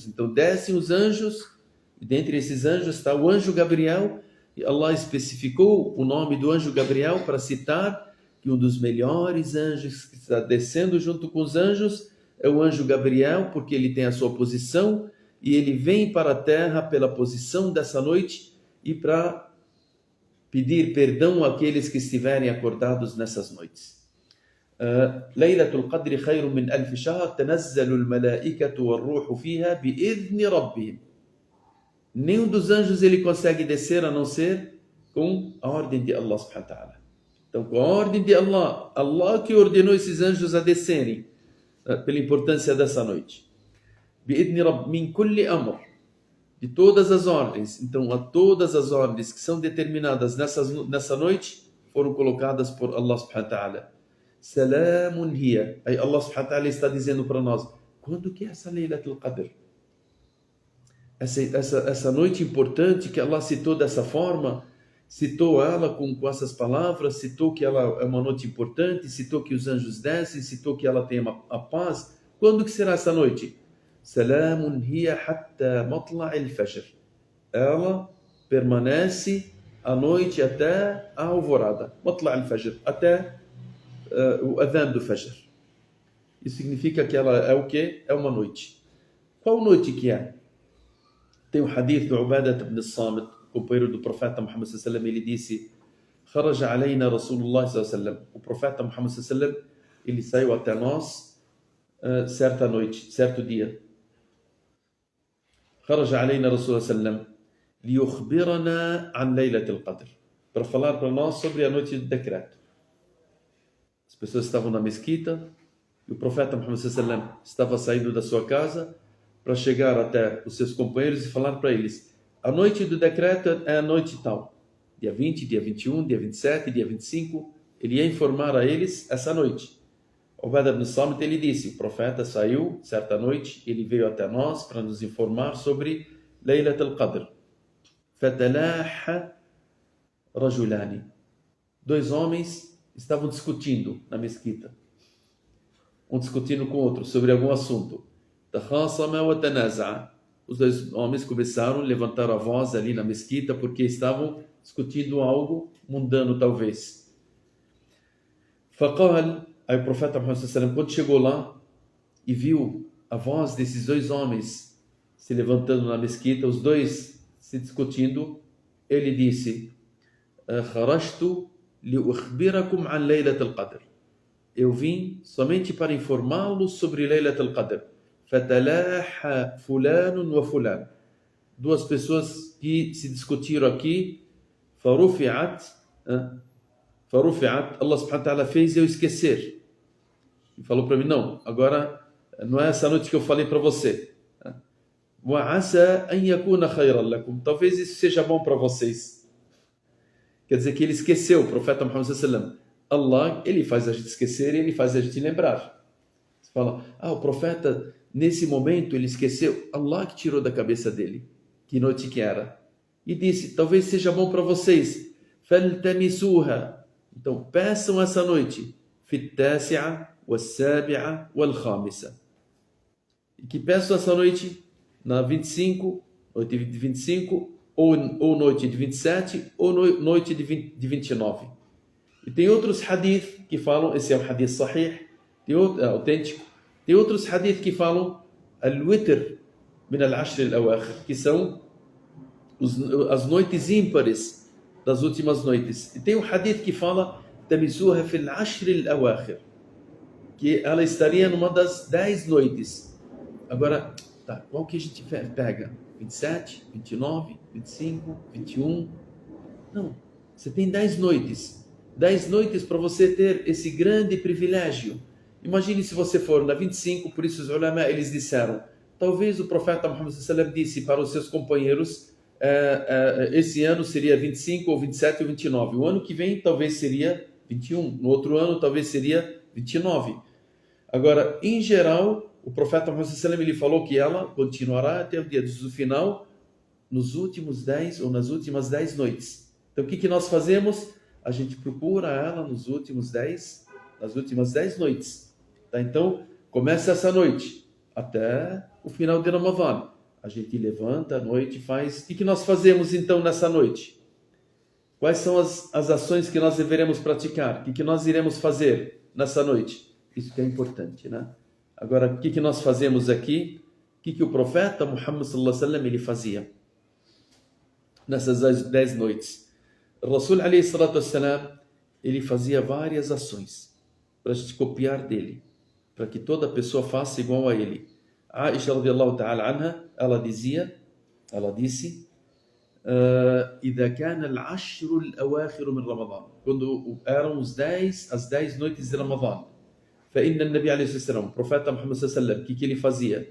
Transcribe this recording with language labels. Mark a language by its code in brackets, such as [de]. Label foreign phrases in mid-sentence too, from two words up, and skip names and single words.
[pt] Então descem os anjos, e dentre esses anjos está o anjo Gabriel, e Allah especificou o nome do anjo Gabriel para citar que um dos melhores anjos que está descendo junto com os anjos é o anjo Gabriel, porque ele tem a sua posição, e ele vem para a terra pela posição dessa noite e para pedir perdão àqueles que estiverem acordados nessas noites. [ar] ليلة القدر خير من ألف شهر تنزل الملائكة والروح فيها بإذن ربهم. [pt] Nenhum dos anjos ele consegue descer a não ser com a ordem de Allah [ar] سبحانه وتعالى. [pt] Então, com a ordem de Allah, Allah que ordenou esses anjos a descerem, pela importância dessa noite. [ar] بإذن رب من كل أمر, [pt] de todas as ordens. Então, a todas as ordens que são determinadas nessa noite foram colocadas por Allah [ar] سبحانه وتعالى. سلام هي. [pt] Aí Allah [ar] سبحانه وتعالى [pt] está dizendo para nós, quando que é essa Laylatul Qadr? Essa noite importante que Allah citou dessa forma, citou ela com essas palavras, citou que ela é uma noite importante, citou que os anjos descem, citou que ela tem a paz. Quando que será essa noite? [ar] سلام هي حتى مطلع الفجر. [pt] Ela permanece a noite até a alvorada. [ar] مطلع الفجر, [pt] até o adhan do fajr. Isso significa que ela é o quê? É uma noite. Qual noite que é? Tem um hadith do Ubadah ibn Samit, companheiro do profeta Muhammad [ar] صلى الله عليه وسلم, [pt] ele disse: [ar] "خرج علينا رسول الله صلى الله عليه وسلم." [pt] O profeta Muhammad [ar] صلى الله عليه وسلم, [pt] ele saiu até nós certa noite, certo dia. [ar] خرج علينا رسول الله صلى الله عليه وسلم ليخبرنا عن ليلة القدر, [pt] para falar para nós sobre a noite do decreto. As pessoas estavam na mesquita e o profeta Muhammad [ar] صلى الله عليه وسلم [pt] estava saindo da sua casa para chegar até os seus companheiros e falar para eles: a noite do decreto é a noite tal. Dia 20, dia 21, dia 27, dia 25. Ele ia informar a eles essa noite. Ubadah ibn Samit, ele disse, o profeta saiu certa noite, ele veio até nós para nos informar sobre Laylatul Qadr. [ar] فتلاحى رجلان. [pt] 2 homens estavam discutindo na mesquita. Um discutindo com o outro sobre algum assunto. [ar] تخاصما وتنازعا. [pt] Os 2 homens começaram a levantar a voz ali na mesquita porque estavam discutindo algo mundano, talvez. Faqal, aí o profeta Muhammad [ar] صلى الله عليه وسلم, [pt] quando chegou lá e viu a voz desses 2 homens se levantando na mesquita, os 2 se discutindo, ele disse: [ar] "خرجت لأخبركم عن ليلة القدر." [pt] Eu vim somente para informá-los sobre Laylatul Qadr. [ar] فتلاحى فلان وفلان. [pt] 2 pessoas que se discutiram aqui. Farufi'at. Allah [ar] سبحانه وتعالى [pt] fez eu esquecer. E falou para mim, não, agora não é essa noite que eu falei para você. [ar] وعسى أن يكون خيرا لكم. [pt] Talvez isso seja bom para vocês. Quer dizer que ele esqueceu, o profeta Muhammad [ar] صلى الله عليه وسلم. [pt] Allah, ele faz a gente esquecer e ele faz a gente lembrar. Você fala, o profeta nesse momento ele esqueceu, Allah que tirou da cabeça dele, que noite que era. E disse, talvez seja bom para vocês, فَالْتَمِسُوهَا. Então, peçam essa noite, [ar] فِي التَّاسِعَةِ وَالسَّابِعَةِ وَالْخَامِسَةِ. [pt] E que peçam essa noite na 25, noite de 25, ou noite de 27, ou noite de 29. E tem outros hadith que falam, esse é um hadith sahih, autêntico. Tem outros hadith que falam [ar] الوتر من العشر الأواخر, [pt] que são as noites ímpares das últimas noites. E tem um hadith que fala [ar] التمسوها في العشر الأواخر, [pt] que ela estaria numa das 10 noites. Agora, tá, qual que a gente pega? 27, 29, 25, 21? Não, você tem 10 noites. 10 noites para você ter esse grande privilégio. Imagine se você for na 25, por isso os ulama, eles disseram, talvez o profeta Muhammad [ar] صلى الله عليه وسلم [pt] disse para os seus companheiros, esse ano seria 25 ou 27 ou 29. O ano que vem talvez seria 21. No outro ano talvez seria 29. Agora, em geral, o profeta Muhammad [ar] صلى الله عليه وسلم, [pt] ele falou que ela continuará até o dia do final, nos últimos 10 ou nas últimas 10 noites. Então, o que nós fazemos? A gente procura ela nas últimas 10 noites. Tá? Então, começa essa noite até o final de Ramadã. A gente levanta à noite e faz... O que nós fazemos então nessa noite? Quais são as ações que nós deveremos praticar? O que nós iremos fazer nessa noite? Isso que é importante, né? Agora, o que nós fazemos aqui? O que o profeta Muhammad [ar] صلى الله عليه وسلم [pt] ele fazia nessas 10 noites? O [ar] رسول عليه الصلاة والسلام, [pt] ele fazia várias ações para a gente copiar dele, para que toda pessoa faça igual a ele. Aisha [ar] رضي الله تعالى عنها, [pt] ela disse, [ar] إذا كان العشر الأواخر من رمضان, [pt] quando eram as 10 noites de Ramadã, [ar] فإن النبي عليه الصلاة والسلام, [pt] o profeta Muhammad [ar] صلى الله عليه وسلم, [pt] o que ele fazia?